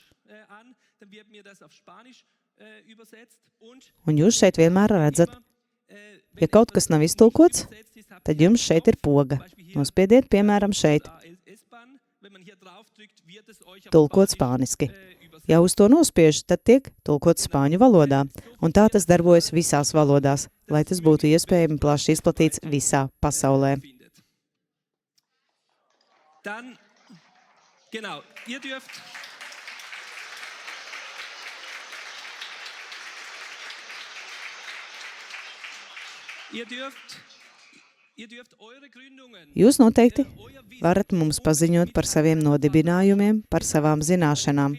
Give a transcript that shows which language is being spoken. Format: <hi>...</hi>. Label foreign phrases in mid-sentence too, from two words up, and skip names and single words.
<lv>Un jūs šeit vienmēr redzat, ja kaut kas nav iztulkots, tad jums šeit ir poga. Nospiediet, piemēram, šeit. Tulkot spāniski. Ja uz to nospiež, tad tiek tulkot spāņu valodā. Un tā tas darbojas visās valodās, lai tas būtu iespējami plaši izplatīts visā pasaulē.</lv> <de>Dann, genau, ihr dürft</de> <lv>Jūs noteikti varat mums paziņot par saviem nodibinājumiem, par savām zināšanām.</lv>